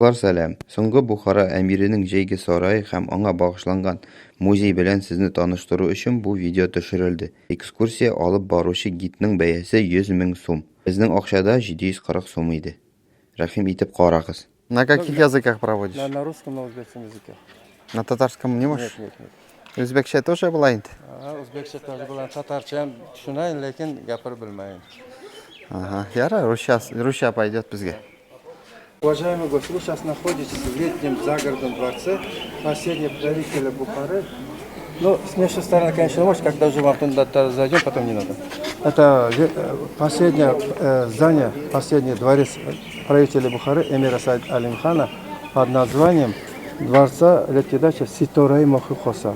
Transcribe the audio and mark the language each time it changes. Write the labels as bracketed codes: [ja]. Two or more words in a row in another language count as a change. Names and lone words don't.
[tt] Достуклар сәлам. Соңгы Бухара әмиренең җәйге сарае һәм аңа багышланган музей белән сезне таныштыру өчен бу видео төшерелде. Экскурсия алып баручы гидның бәясе 100 мең сум. Безнең акчада 740 сум иде. Рәхим итеп карагыз. [ru] На каких языках проводишь? На русском, на узбекском языке. На татарском не можешь? Нет. [tt] O'zbekcha тоже була инде? [uz] O'zbekcha тоже bilan tatarcha ham tushunayin, lekin gapirib bilmayin. [tt] Ага, яра, русча пойдет bizga. [ru] Уважаемый гость, вы сейчас находитесь в летнем загородном дворце последнего правителя Бухары. Ну, с внешней стороны, конечно, может, когда уже вам туда зайдем, потом не надо. Это последнее здание, последний дворец правителя Бухары, эмира Саид Алимхана, под названием дворца летедача Ситора и Мох и Хоса.